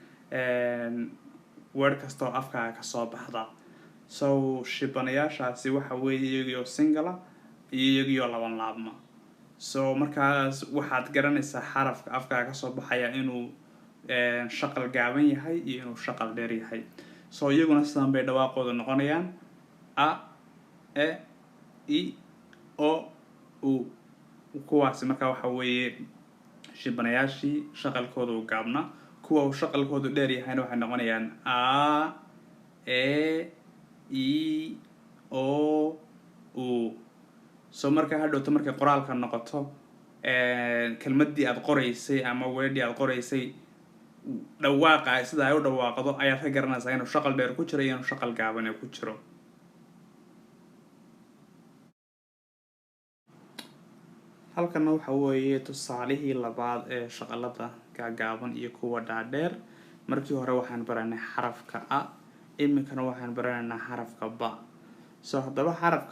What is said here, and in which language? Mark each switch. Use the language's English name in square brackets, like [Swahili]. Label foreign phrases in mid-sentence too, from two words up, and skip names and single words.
[Somali] word kasta oo afkaaga ka soo baxda so shibanayaashaasi waxa weeye iyagoo single iyo laban laabma so markaas waxaad garanaysaa xarafka afkaaga ka soo baxaya inuu shaqal gaaban yahay iyo inuu shaqal dheer yahay so iyaguna sidaan bay dhawaaqooda noqonayaan a e i o u kuwaasi markaa waxa weeye shibanayaashii shaqalkooda u gaabna kuwa uu shaqalkoodu dheer yahayna waxay noqonayaan a e i o u so marka hadhowto markay qoraalka noqoto kelmadii aad qoraysay ama weedii aad qoraysay dhawaaqa sida ay u dhawaaqdo ayaad ka garanaysaa inuu shaqal dheer ku jiro iyo inuu shaqal gaaban ku jiro halkan waxa weeye tusaalihii labaad ee shaqalada gaagaaban iyo kuwa dhaadheer markii hore waxaan baranay xarafka a iminkana waxaan baranaynaa xarafka ba so haddaba xarafka